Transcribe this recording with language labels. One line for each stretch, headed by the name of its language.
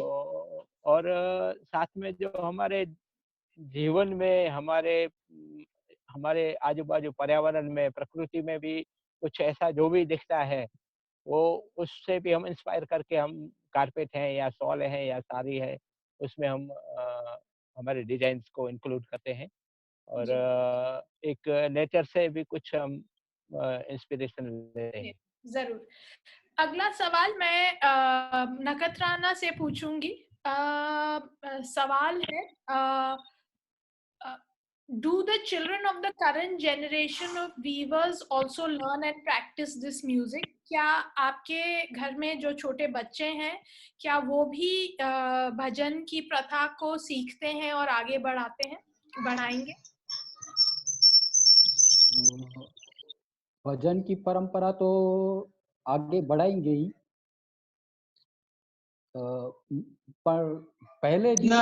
Hindi: तो और साथ में जो हमारे जीवन में हमारे आजू-बाजू पर्यावरण में, प्रकृति में भी कुछ ऐसा जो भी दिखता है, वो उससे भी हम इंस्पायर करके हम कारपेट हैं या शॉल है या साड़ी है, उसमें हम हमारे डिज़ाइन्स को इंक्लूड करते हैं। और जी एक नेचर से भी कुछ हम इंस्पिरेशन लेते हैं। जरूर। अगला सवाल मैं नखत्राना से पूछूंगी। सवाल है,
English: do the children of the current generation of weavers also learn and practice this music?
Hindi: क्या आपके घर में जो छोटे बच्चे हैं क्या वो भी भजन की प्रथा को सीखते हैं और आगे बढ़ाएंगे? भजन की परंपरा तो आगे बढ़ाएंगे ही, पर पहले